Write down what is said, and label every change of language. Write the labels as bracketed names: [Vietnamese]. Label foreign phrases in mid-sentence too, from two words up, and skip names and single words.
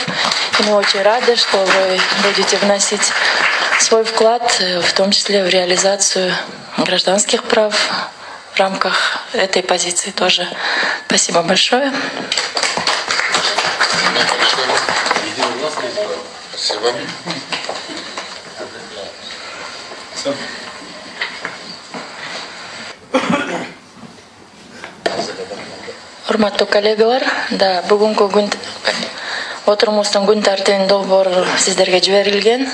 [Russian] И мы очень рады, что вы будете вносить свой вклад, в том числе в реализацию гражданских прав в рамках этой позиции тоже. Спасибо большое. Спасибо. [Kyrgyz] Урматтуу коллегалар, да, бүгүнкү күн отурумуздун күн тартибинин долбоору сиздерге жиберилген.